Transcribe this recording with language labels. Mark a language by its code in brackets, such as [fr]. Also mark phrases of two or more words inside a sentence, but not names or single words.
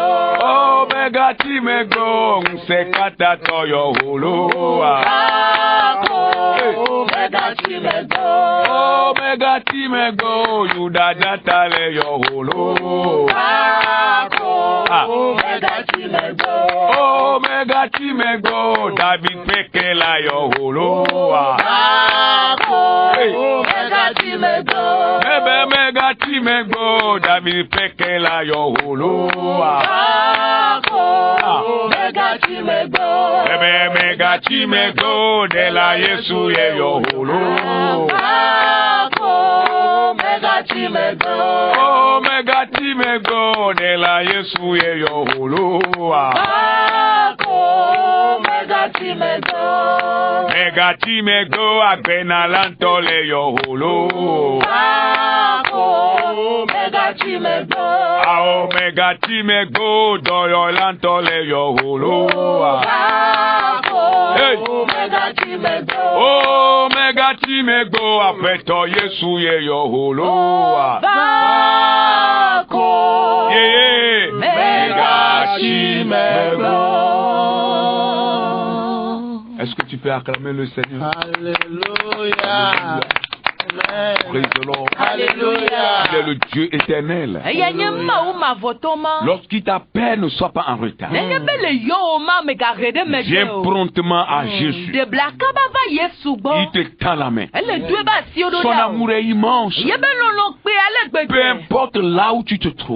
[ee] Oh, megati megbo msekata to yo. Vako megati megbo. Oh, megati megbo yudadata le yo. Vako megati megbo. Oh, megati megbo David peke la yo. Vako megati megbo. Bebe megati megbo David peke la yo. Vako megati megbo. Bebe megati megbo de la Yesu ye yo. Vako megati megbo. Oh, megati megbo de la Yesu ye yo. Vako megati megbo. Megati megbo agbena lanto le yo. Vako megati megbo. Oh, megati megbo do yo lanto le yo. Vako megati megbo. Oh, megati megbo apeto Yesu ye yo. Vako megati megbo. [fr] Est-ce que tu peux acclamer le Seigneur? Alléluia. [en] Praise the Lord. [fr] Alléluia. Il est le Dieu éternel. Lorsqu'il t'appelle, ne sois pas en retard. Viens promptement à Jésus. Il te tend la main. Son amour est immense. Peu importe là où tu te trouves.